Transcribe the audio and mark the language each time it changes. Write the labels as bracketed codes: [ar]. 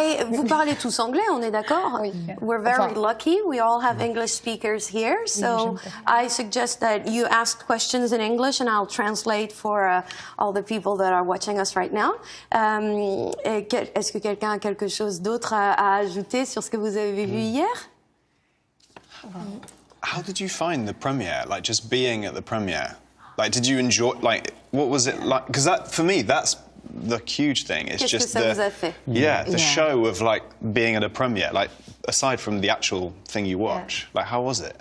[fr] Vous parlez tous anglais, on est d'accord? Oui. [en] We're very lucky. We all have English speakers here. So I suggest that you ask questions in English and I'll translate for all the people that are watching us right now. [fr] Est-ce que quelqu'un a quelque chose d'autre à ajouter sur ce que vous avez vu hier? [en] How did you find the premiere? Like, just being at the premiere? Like, did you enjoy, like, what was it like? Because that, for me, that's the huge thing. It's [fr] Qu'est-ce que [en] just [fr] ça vous a fait? [en] the show of, like, being at a premiere. Like, aside from the actual thing you watch, like, how was it?